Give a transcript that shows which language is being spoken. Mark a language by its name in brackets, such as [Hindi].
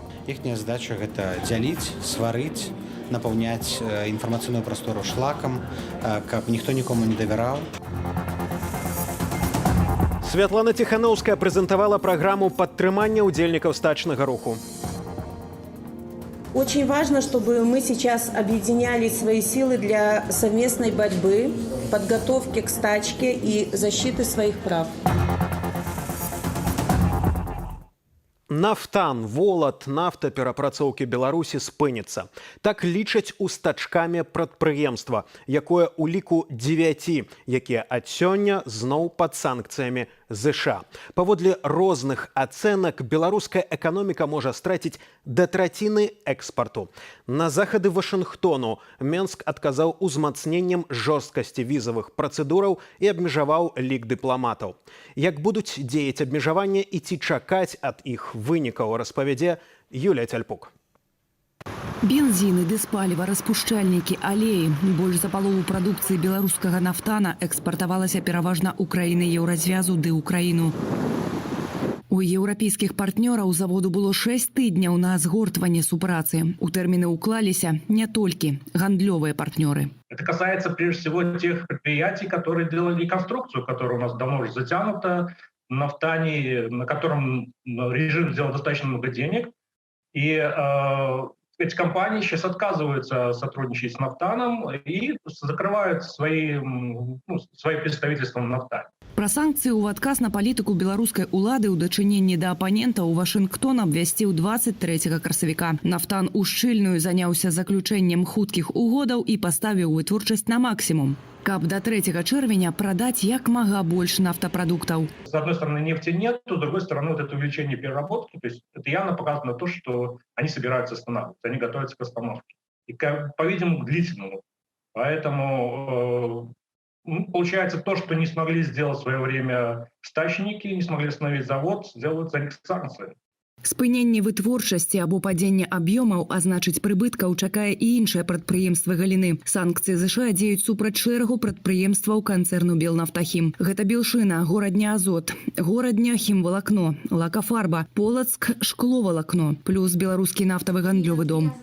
[Belarusian] Іхняя задача гэта дзяліць, сварыць, напаўняць інфармацыйную прастору шлакам, каб ніхто нікому не давяраў. Святлана Тихановская прэзентавала праграму падтрымання ўдзельнікаў стачнага руху. [Russian] Очень важно, чтобы мы сейчас объединяли свои силы для совместной борьбы, подготовки к стачке и защиты своих прав. [Belarusian] Нафтан, волат, нафтаперапрацоўкі Беларусі спыніцца. Так лічаць у стачкамі прадпрыемства, якое ў ліку 9, якія ад сёння зноў пад санкцыямі ЗША. Паводле розных ацэнак беларуская эканоміка можа страціць да траціны экспарту. На захады Вашынгтону Менск адказаў узмацненнем жорсткасці візавых працэдураў і абмежаваў лік дыпламатаў. Як будуць дзеяць абмежаванне і ці чакаць ад іх вынікаў, распавядзе Юлія Цяльпук. Бензіны, дызпаліва, распушчальнікі, алеі. Больш за палову прадукцыі беларускага нафтана экспартавалася пераважна ў краіны Еўразвязу ды ўкраіну. У еўрапейскіх партнёраў заводу было 6 тыдняў на згортванне супрацы. У тэрміны ўклаліся не толькі гандлёвыя партнёры. [Russian] Это касается прежде всего тех предприятий, которые делали реконструкцию, которая у нас давно уже затянута, нафтане, на котором режим сделал достаточно много денег. И эти компании сейчас отказываются сотрудничать с нафтаном и закрывают свои представительства на нафтане. [Belarusian] Пра санкцыі ў адказ на палітыку беларускай улады ў дачыненні да апанентаў Вашынгтон абвясціў 23 красавіка. Нафтан ушчыльную заняўся заключэннем хуткіх угодаў і паставіў вытворчасць на максімум, каб до 3 чэрвеня прадаць як мага больш нафтапрадуктаў. [Russian] С одной стороны, нефти нет, с другой стороны, вот это увеличение переработки, то есть это явно показано то, что они собираются останавливаться, они готовятся к остановке. И, по-видимому, к длительному. Поэтому получается то, что не смогли сделать в свое время стачники, не смогли остановить завод, сделают за них санкции. [Belarusian] Спыненне вытворчасці або падзення аб'ёмаў, а значыць прыбыткаў, чакае і іншыя прадпрыемствы галіны. Санкцыі ЗША дзеюць супраць шэрагу прадпрыемстваў канцэрну Белнафтахім. Гэта Белшына, горадня Азот, горадня Хімвалакно, Лакафарба, Полацк, Шкловалакно, плюс беларускі нафтавы гандлёвы дом.